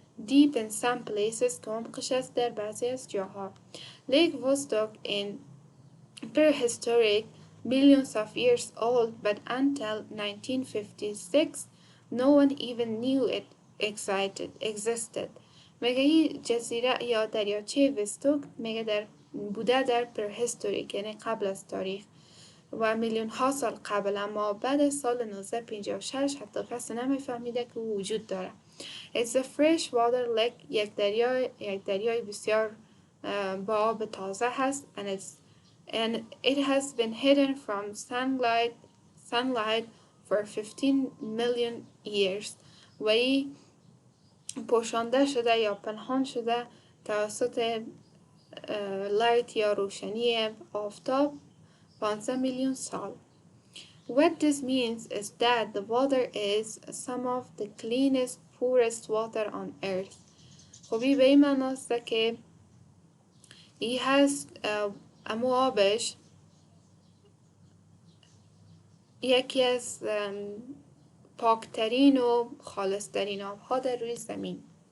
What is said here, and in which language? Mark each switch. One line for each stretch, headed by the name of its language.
English: Deep in some places
Persian: که عمقش است در بعضی از جاها.
English: Lake Vostok in prehistoric millions of years old but until 1956 no one even knew it existed.
Persian: میگه این جزیره یا دریاچه وستوک میگه بوده در prehistoric یعنی قبل از تاریخ و میلیون ها سال قبل اما بعد از سال 1956 حتی کسی نمیفهمیده که وجود داره.
English: It's a fresh water lake
Persian: یک دریای بسیار با آب تازه هست
English: and it has been hidden from sunlight for 15 million years
Persian: و این پوشانده شده یا پنهان شده توسط لایت یا روشنی آفتاب 15 میلیون سال.
English: What this means is that the water is some of the cleanest, purest water on earth.
Persian: خب به این معناست که این هست امو آبش یکی از پاکترین و خالصترین آبها در روی زمین.